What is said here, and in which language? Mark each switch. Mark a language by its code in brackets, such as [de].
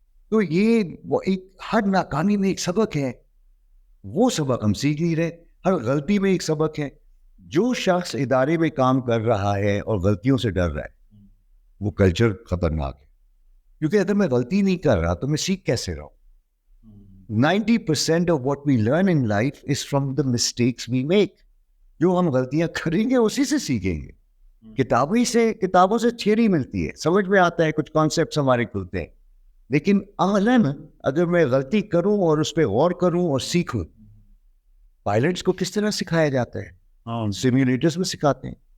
[ur] تو یہ ایک ہر ناکامی میں ایک سبق ہے. وہ سبق ہم سیکھ نہیں رہے. ہر غلطی میں ایک سبق ہے. جو شخص ادارے میں کام کر رہا ہے اور غلطیوں سے ڈر رہا ہے وہ کلچر خطرناک ہے. کیونکہ اگر میں غلطی نہیں کر رہا تو میں سیکھ کیسے رہا ہوں. [en] 90% of what we learn in life is from the mistakes we make. [ur] جو ہم غلطیاں کریں گے اسی سے سیکھیں گے. کتابوں سے تھیوری ملتی ہے، سمجھ میں آتا ہے، کچھ کانسیپٹس ہمارے کھلتے ہیں. لیکن عملاً اگر میں غلطی کروں اور اس پہ غور کروں اور سیکھوں، پائلٹس کو کس طرح سکھایا جاتا ہے؟ سیمولیٹرز میں سکھاتے ہیں.